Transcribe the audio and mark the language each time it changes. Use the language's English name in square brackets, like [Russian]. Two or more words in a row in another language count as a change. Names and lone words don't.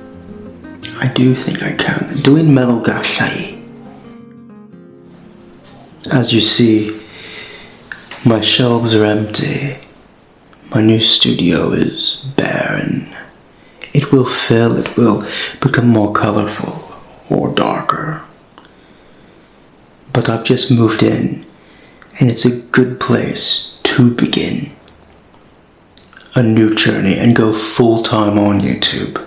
[English] I do think I can. [Welsh] Dwi'n meddwl gallai. [English] As you see, my shelves are empty. My new studio is barren. It will fill, it will become more colorful or darker. But I've just moved in, and it's a good place to begin a new journey and go full-time on YouTube.